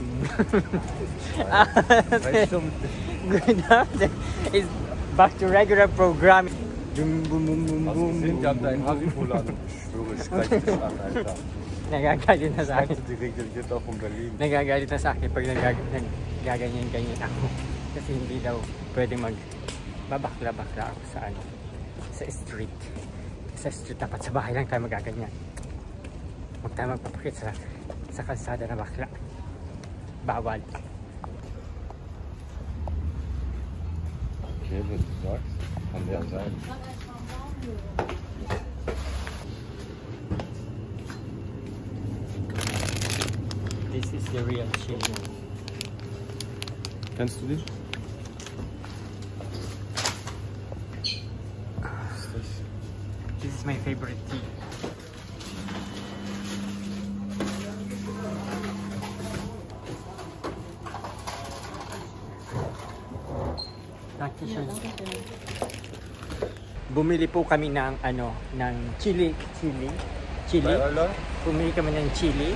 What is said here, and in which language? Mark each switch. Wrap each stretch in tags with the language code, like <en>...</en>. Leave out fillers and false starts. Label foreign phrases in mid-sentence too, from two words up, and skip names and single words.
<en>Good afternoon. It's back to regular programming. Boom, boom, boom, boom, boom.</en> <de>Ich hab deinen Haribo an. Ich schwöre, ich gleich dich an, Alter.</de> <tl>Nagagalit na sa akin.</tl> <de>Die Regel geht auch um Berlin.</de> <tl>Nagagalit na sa akin pag nagaganyan-ganyan ako. Kasi hindi daw pwede magbabakla-bakla ako sa sa street. Sa street dapat sa bahay lang tayo magaganyan. Huwag tayo magpapakit sa kalsada na bakla. Bawal.</tl> <de>Okay, was du sagst, kann ja sein.</de> <en>This is the real chili.</en> <de>Kennst du die?</de> <en>This is my favorite tea.</en> <tl>Bumili po kami ng chili. Bumili kami ng chili.</tl>